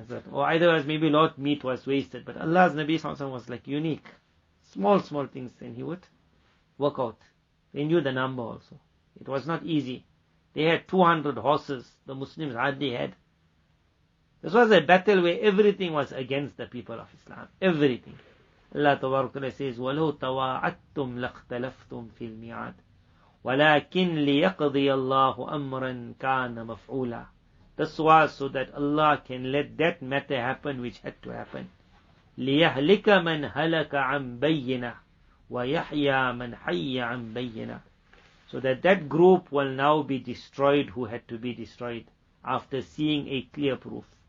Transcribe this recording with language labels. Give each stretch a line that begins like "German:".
English: Or otherwise maybe a lot of meat was wasted. But Allah's Nabi Sallallahu Alaihi Wasallam was like unique. Small things, and he would work out. They knew the number also. It was not easy. They had 200 horses. The Muslims hardly had. This was a battle where everything was against the people of Islam. Everything.
Arabic: Allah Ta'ala says, وَلَوْ تَوَاعَدْتُمْ لَاخْتَلَفْتُمْ فِي الْمِيعَادِ وَلَكِنْ لِيَقْضِيَ اللَّهُ أَمْرًا كَانَ مَفْعُولًا.
English: This was so that Allah can let that matter happen which had to happen.
Arabic: لِيَهْلِكَ مَنْ هَلَكَ عَنْ بَيِّنَةٍ وَيَحْيَى مَنْ حَيَّ عَنْ بَيِّنَةٍ.
English: So that group will now be destroyed who had to be destroyed after seeing a clear proof.